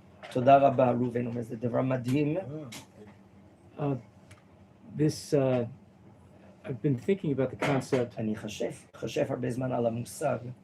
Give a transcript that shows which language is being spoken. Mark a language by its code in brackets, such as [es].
[he] תודה רבה, ראובן אומר, זה דבר מדהים. [en] This, I've been thinking about the concept. [he] אני חושב הרבה זמן על המושג.